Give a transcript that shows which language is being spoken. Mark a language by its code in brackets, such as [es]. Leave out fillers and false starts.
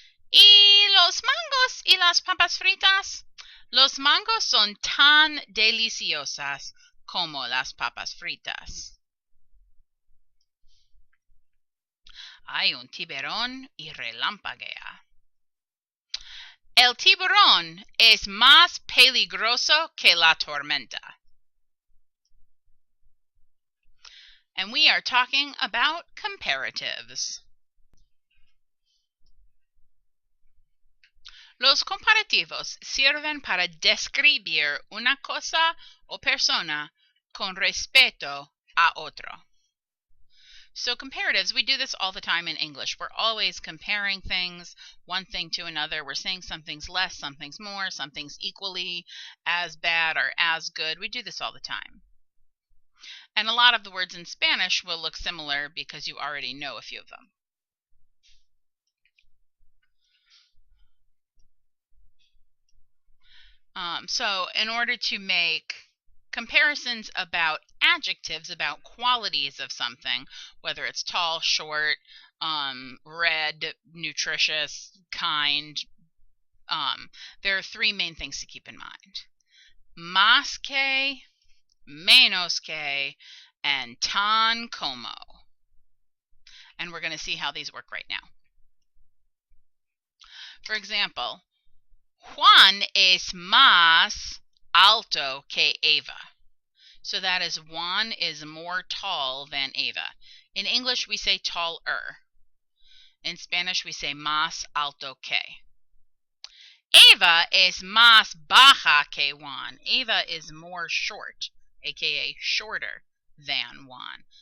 [es] ¿Y los mangos y las papas fritas? Los mangos son tan deliciosas como las papas fritas. Hay un tiburón y relampaguea. El tiburón es más peligroso que la tormenta. [en] And we are talking about comparatives. [es] Los comparativos sirven para describir una cosa o persona con respecto a otro. [en] So comparatives, we do this all the time in English. We're always comparing things, one thing to another. We're saying something's less, something's more, something's equally as bad or as good. We do this all the time. And a lot of the words in Spanish will look similar because you already know a few of them. So in order to make comparisons about adjectives, about qualities of something, whether it's tall, short, red, nutritious, kind, there are three main things to keep in mind. [es] Más que, menos que, and tan como. [en] And we're going to see how these work right now. For example, [es] Juan es más alto que Eva. [en] So that is Juan is more tall than Eva. In English, we say taller. In Spanish, we say [es] más alto que. Eva es más baja que Juan. [en] Eva is more short, aka shorter than Juan.